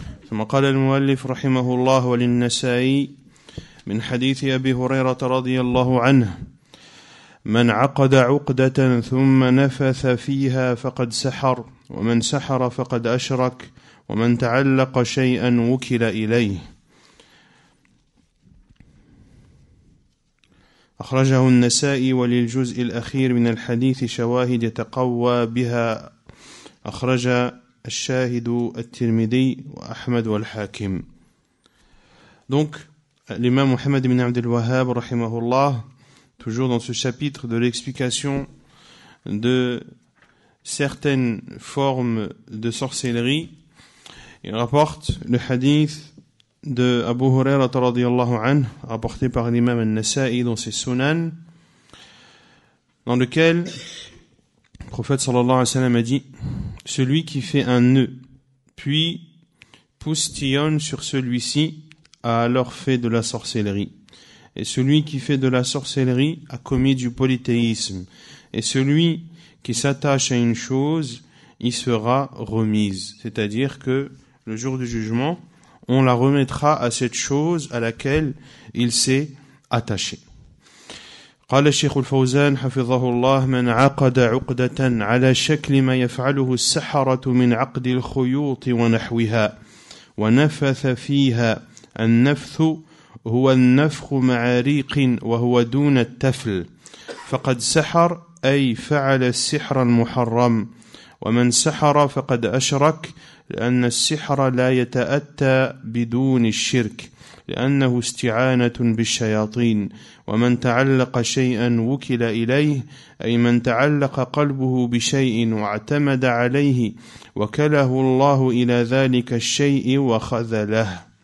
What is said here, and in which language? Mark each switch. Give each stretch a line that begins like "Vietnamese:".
Arabic: ثم قال المؤلف رحمه الله وللنسائي من حديث أبي هريرة رضي الله عنه من عقد عقدة ثم نفث فيها فقد سحر ومن سحر فقد أشرك ومن تعلق شيئا وكل إليه. أخرجه النسائي وللجزء الأخير من الحديث شواهد يتقوى بها أخرج الشاهد الترمذي وأحمد والحاكم.
French: Donc l'imam Muhammad ibn Abd al-Wahhab rahimahullah, toujours dans ce chapitre de l'explication de certaines formes de sorcellerie, il rapporte le hadith de Abu Hurairah radiyallahu anhu, rapporté par l'imam al-Nasa'i dans ses Sunan, dans lequel le prophète sallallahu alayhi wa sallam a dit celui qui fait un nœud puis poustillonne sur celui-ci a alors fait de la sorcellerie. Et celui qui fait de la sorcellerie a commis du polythéisme. Et celui qui s'attache à une chose, y sera remise. C'est-à-dire que le jour du jugement, on la remettra à cette chose à laquelle il s'est attaché.
Arabic: قال الشيخ الفوزان حفظه الله من عقد عقدة على شكل ما يفعله السحرة من عقد الخيوط ونحوها ونفث فيها. النفث هو النفخ مع ريق وهو دون التفل فقد سحر أي فعل السحر المحرم ومن سحر فقد أشرك لأن السحر لا يتأتى بدون الشرك لأنه استعانة بالشياطين ومن تعلق شيئا وكل إليه أي من تعلق قلبه بشيء واعتمد عليه وكله الله إلى ذلك الشيء وخذله.